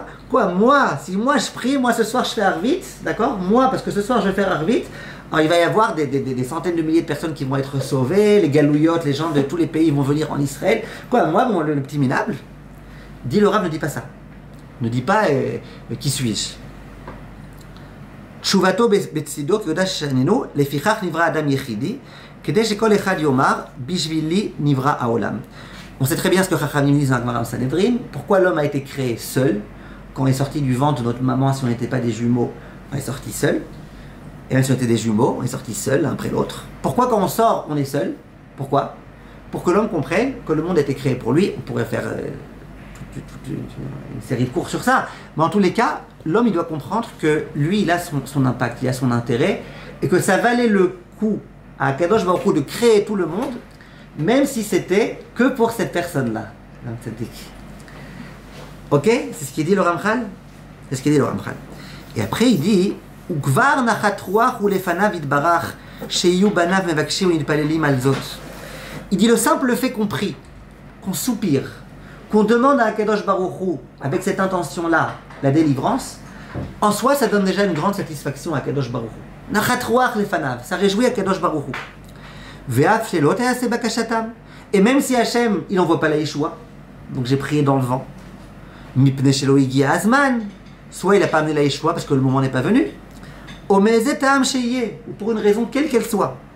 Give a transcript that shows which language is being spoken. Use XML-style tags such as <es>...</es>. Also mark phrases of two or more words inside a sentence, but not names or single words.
<fr>Quoi, moi, si moi je prie, moi ce soir je fais Arvit, d'accord? Moi, parce que ce soir je vais faire Arvit, alors il va y avoir des centaines de milliers de personnes qui vont être sauvées, les galouyot, les gens de tous les pays vont venir en Israël. Quoi, moi, bon, le petit minable, dit le Rav, ne dit pas ça. Ne dit pas qui suis-je.</fr> <he>תשובתו בצידו כיודע שאנו, לפיכך נברא אדם יחידי, כדי שכל אחד יאמר, בשבילי נברא העולם.</he> <fr>On sait très bien ce que Chachamim disent dans la Gemara en Sanhedrin. Pourquoi l'homme a été créé seul? Quand on est sorti du ventre de notre maman, si on n'était pas des jumeaux, on est sorti seul. Et même si on était des jumeaux, on est sorti seul l'un après l'autre. Pourquoi quand on sort, on est seul? Pourquoi? Pour que l'homme comprenne que le monde a été créé pour lui. On pourrait faire une série de cours sur ça. Mais en tous les cas, l'homme il doit comprendre que lui, il a son impact, il a son intérêt. Et que ça valait le coup à Kadosh Baruch Hu de créer tout le monde, même si c'était que pour cette personne-là. Ok? C'est ce qu'il dit le Ramchal? C'est ce qu'il dit le Ramchal. Et après il dit</fr> <he>וכבר נחת רוח ולפניו יתברך שיהיו בניו מבקשים ומתפללים על זאת.</he> <fr>Il dit le simple fait qu'on prie, qu'on soupire, qu'on demande à Akadosh Baruch Hu avec cette intention-là la délivrance, en soi ça donne déjà une grande satisfaction à Akadosh Baruch Hu.</fr> <he>נחת רוח לפניו,</he> <fr>ça réjouit Akadosh Baruch Hu. Et même si Hachem, il n'envoie pas la Yeshua, donc j'ai prié dans le vent, soit il n'a pas amené la Yeshua parce que le moment n'est pas venu, ou pour une raison quelle qu'elle soit.</fr>